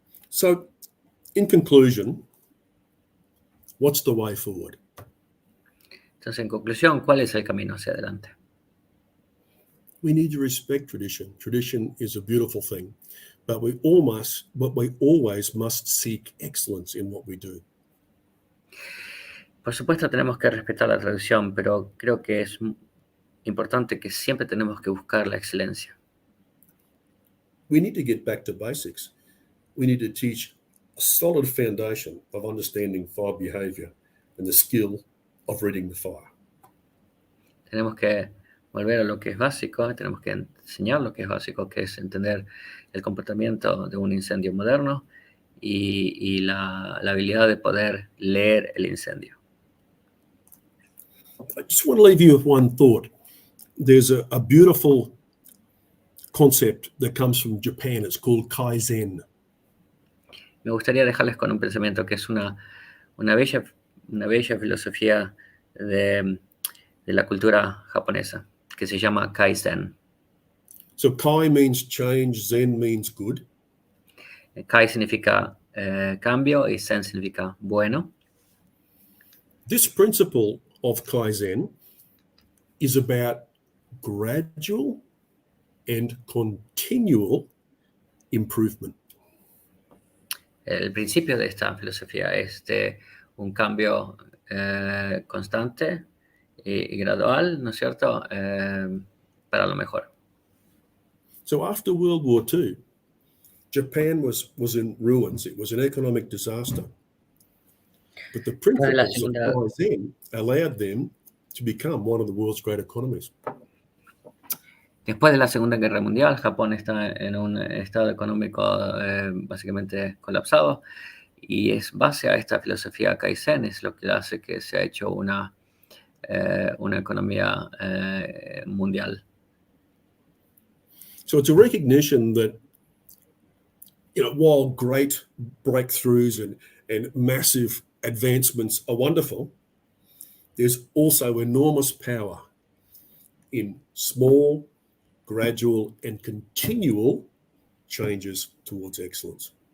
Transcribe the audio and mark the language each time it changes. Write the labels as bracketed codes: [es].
[en] So, in conclusion, what's the way forward? [es] Entonces, en conclusión, ¿cuál es el camino hacia adelante? [en] We need to respect tradition. Tradition is a beautiful thing, but we always must seek excellence in what we do. [es] Por supuesto, tenemos que respetar la tradición, pero creo que es importante que siempre tenemos que buscar la excelencia. [en] We need to get back to basics. We need to teach a solid foundation of understanding fire behavior and the skill of reading the fire. [es] Tenemos que volver a lo que es básico, tenemos que enseñar lo que es básico, que es entender el comportamiento de un incendio moderno y la habilidad de poder leer el incendio. [en] I just want to leave you with one thought. There's a beautiful concept that comes from Japan. It's called Kaizen. [es] Me gustaría dejarles con un pensamiento que es una bella filosofía de la cultura japonesa, que se llama Kaizen. [en] So Kai means change, Zen means good. [es] Kai significa cambio y Zen significa bueno. [en] This principle of Kaizen is about gradual and continual improvement. [es] El principio de esta filosofía es de un cambio constante y gradual, ¿no es cierto?, para lo mejor. [en] So after World War II, Japan was in ruins. It was an economic disaster. But the principles applied then allowed them to become one of the world's great economies. [es] Después de la Segunda Guerra Mundial, Japón está en un estado económico básicamente colapsado, y es base a esta filosofía Kaizen es lo que hace que se ha hecho una economía mundial. [en] So it's a recognition that, while great breakthroughs and massive advancements are wonderful, there's also enormous power in small, gradual, and continual changes towards excellence.